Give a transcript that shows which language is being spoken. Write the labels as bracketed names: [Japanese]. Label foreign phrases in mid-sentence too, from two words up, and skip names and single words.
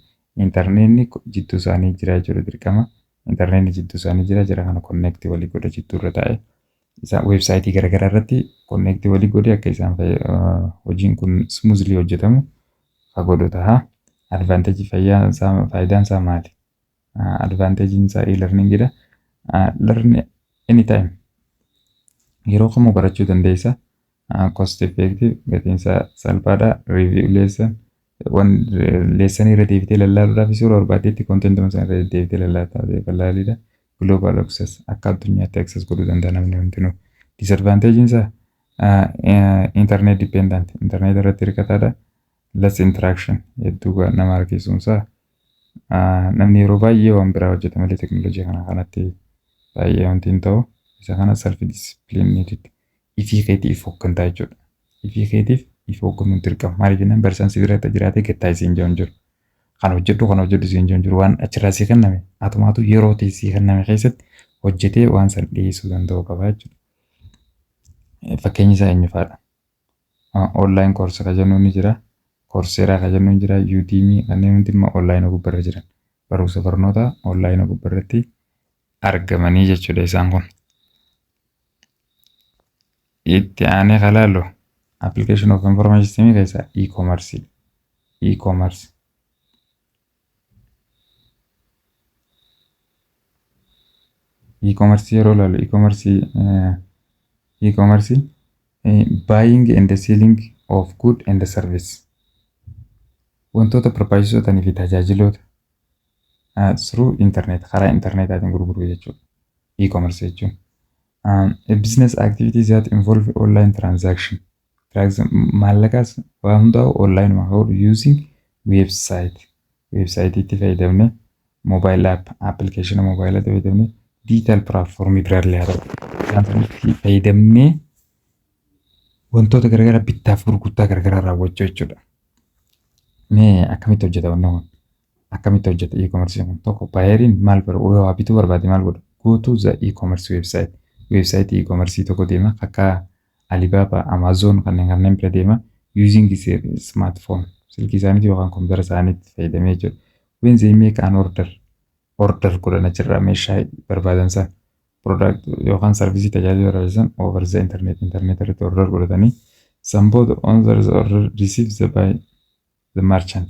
[Oromo] Intarneetni jidduu isaanii jira jechuudha dirqama. Intarneetni jidduu isaanii jira kana konneektii walii godha jidduu irra taa'ee isa weebsaayitii garaagaraa irratti konneektii walii godhee akka isaan hojiin kun smoothly hojjetamu kan godhu ta'a. Advantage faayidaan isaa maali? Advantagein isaa e-learningidha. [English] Learn anytime [Oromo] yeroo kamuu barachuu dandeessa. [English] Cost effective [Oromo] gatiin isaa salphaadha. [English] Review lesson lesson [Oromo] irra deebitee lallaaluudhaaf suuraa barbaaddeetti content sana irra deebitee lallaaludha. [English] Global access [Oromo] akka addunyaatti access godhuu danda'a namni hundinuu. Disadvantagein isaa [English] internet dependent [Oromo] internet irratti hirkataadha. [English] Less interaction [Oromo] hedduu nama harkisuunsaa namni yeroo baay'ee waan biraa hojjeta malee teknooloojii kanatti baay'ee wanti hin ta'u isa kana [English] self discipline needed [Oromo] ifii keetiif hooggantaa jechuudha. Ifii keetiif ifii hoogganuun dirqama. Maaliif jennaan barsiisaan si bira jiraatee gattaa isiin jiru. Kan hojjedhu isiin jiru waan achirraa sii kenname atumaatu yeroo sii kenname keessatti hojjetee waan san dhiyeessuu danda'u qaba jechuudha. Fakkeenyi isaa eenyufaadha? [English] Online course [Oromo] kan jennuun ni jira. Coursera kan jennuun jira. Udemy kanneen hundi online gubbarra jiran. Barumsa barnoota online gubbarratti argamanii jechuudha isaan kun. Itti aanee kan ilaallu [English] application of information system [Oromo] keessaa e-commerce. [English] E-commerce [Oromo] yeroo ilaallu [English] e-commerce buying and selling of good and service. [Oromo] Wantoota barbaachisoo ta'anii fi tajaajiloota [English] through internet [Oromo] karaa internetaatiin gurguruu jechuudha. [English] E-commerce jechuun business activities that involve online transaction. [Oromo] Maallaqas waan hundaa'u online godhu [English] using website [Oromo] itti fayyadamne [English] mobile app application mobile [Oromo] itti fayyadamne [English] digital platform [Oromo] biraallee haa ta'u fayyadamnee wantoota garaagaraa bittaaf gurgurtaa garaagaraa raawwachuu jechuudha. Mee akkamitti hojjeta wannan kun? Akkamitti hojjeta e-commerce kun? Tokko baay'een maal waa bituu barbaade maal godha? [English] Go to the e-commerce website. [Oromo] Website e-commerce tokko deema akka Alibaba, Amazon kanneen bira deema [English] using smartphone. [Oromo] Silkii isaaniitii yookaan kompiitara isaaniitti fayyadamee jechuudha. [English] When they make an order [Oromo] godhan achirraa meeshaa barbaadan sana [English] product yookaan service [Oromo] tajaajila barbaachisan [English] over the internet [Oromo] irratti order godhatanii sanboota [English] on the order receives by the merchant.